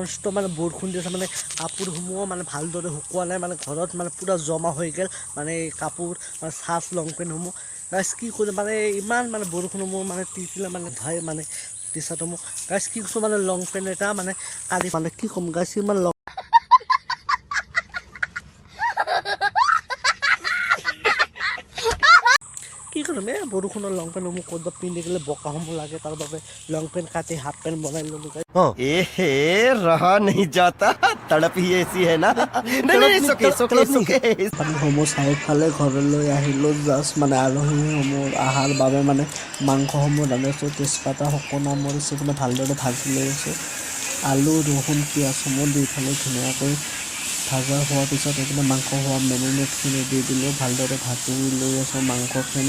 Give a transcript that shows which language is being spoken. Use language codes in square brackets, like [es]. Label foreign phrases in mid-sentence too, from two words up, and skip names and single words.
[as] ষ্টপ মানে বৰষুণ দি আছে মানে কাপোৰসমূহো মানে ভালদৰে শুকোৱা নাই মানে ঘৰত মানে পুৰা জমা হৈ গ'ল মানে কাপোৰ মানে চাৰ্ট [en] long pants [as] গাইজ কি কৰিম মানে ইমান মানে বৰষুণসমূহ মানে তিতিলে মানে ধাই মানে [en] T-shirts [as] গাইজ কি কৈছোঁ মানে [en] long pant [as] এটা মানে কালি মানে কি ক'ম গাইজ ইমান লং কি কৰিম বৰষুণৰ [en] long pants [as] ক'ৰবাত পিন্ধি গ'লে বোকাসমূহ লাগে তাৰ বাবে [en] long pant [as] কাটি [en] half pant [as] বনাই ল'লোঁ [hi] रहा नहीं जाता तड़प ही ऐसी है ना [as] পানীসমূহ চাৰিওফালে ঘৰলৈ আহিলোঁ জাষ্ট মানে আলহীসমূহ অহাৰ বাবে মানে মাংসসমূহ ৰান্ধিছোঁ তেজপাতা শুকনা মৰিচ এইপিনে ভালদৰে ভাজি লৈ আছোঁ আলু ৰহুন পিঁয়াজসমূহ দি পেলাই ধুনীয়াকৈ ভাজা হোৱাৰ পিছত এইপিনে মাংস হোৱা মেৰিনেটখিনি দি দিলোঁ ভালদৰে ভাজি লৈ আছোঁ মাংসখিনি